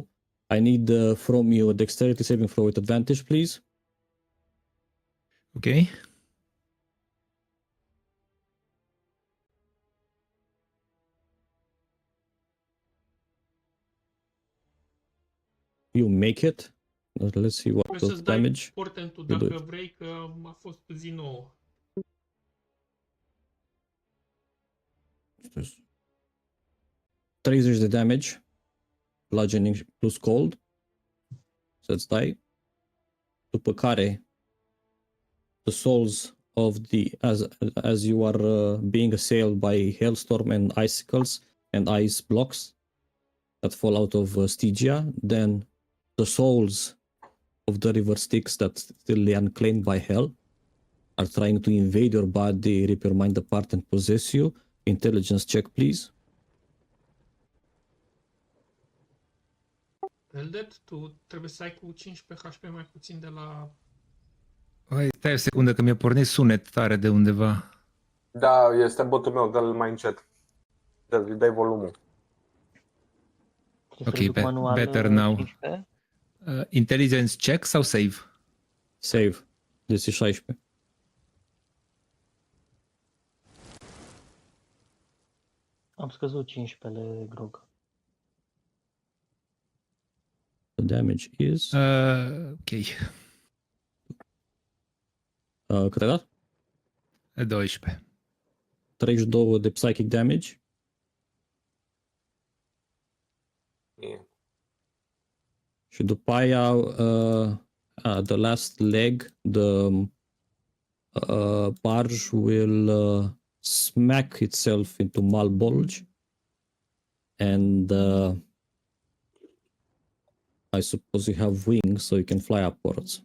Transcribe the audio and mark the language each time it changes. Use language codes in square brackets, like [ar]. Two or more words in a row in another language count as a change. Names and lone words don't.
[en] I need from you a dexterity saving throw with advantage, please. Okay. You make it. Let's see what [ro] Poți [en] the [ro] să-ți dai [en] damage. [ro] portentul [en] you do [ro] dacă [en] it. [ro] vrei, că a fost zi nouă. 30 de damage, [en] bludgeoning plus cold, [ro] să-ți dai. După care, [en] the souls of the, as you are being assailed by hailstorm and icicles and ice blocks that fall out of Stygia, then the souls of the river Styx that still lay unclaimed by hell are trying to invade your body, rip your mind apart and possess you. Intelligence check, please. [ro] Eldet, tu trebuie să ai cu 15 HP mai puțin de la... Hai, stai o secundă că mi-a pornit sunet tare de undeva. Da, este botul meu, dă-l mai încet. Dai volumul. Trebuie Ok, să-l duc manual [en] better now. 15. Intelligence check sau save? Save. DC 16. [ro] Am scăzut 15 grog. [en] The damage is... Ok. [ro] cât ai dat? 12. 32 de [en] psychic damage. Yeah. [ro] Și după aia, [en] the last leg, the barge will smack itself into Malbolge, and I suppose you have wings, so you can fly upwards.